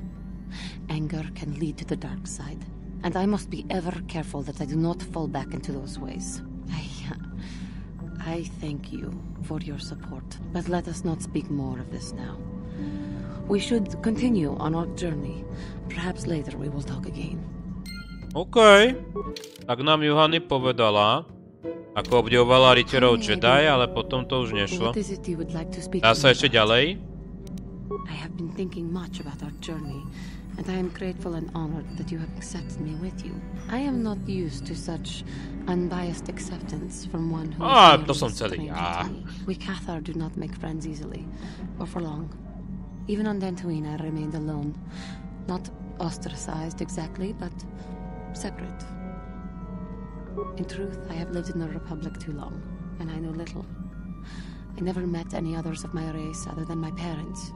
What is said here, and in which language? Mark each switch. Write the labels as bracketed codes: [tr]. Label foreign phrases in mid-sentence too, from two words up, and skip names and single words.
[en] Anger can lead to the dark side, and I must be ever careful that I do not fall back into those ways. I thank you for your support, but let us not speak more of this now. We should continue on our journey. Perhaps later we will talk again. OK. [sk] Tak nám Juhani povedala, ako obdivovala rytierov Jedi, ale potom to už nešlo. Dá sa ešte ďalej? [en] I have been thinking much about our journey, and I am grateful and honored that you have accepted me with you. I am not used to such unbiased acceptance from one who is [sk] to som celý ja. [en] We Cathar do not make friends easily, or for long. Even on Dantooine I remained alone. Not ostracized exactly, but separate. In truth, I have lived in the Republic too long, and I know little. I never met any others of my race other than my parents.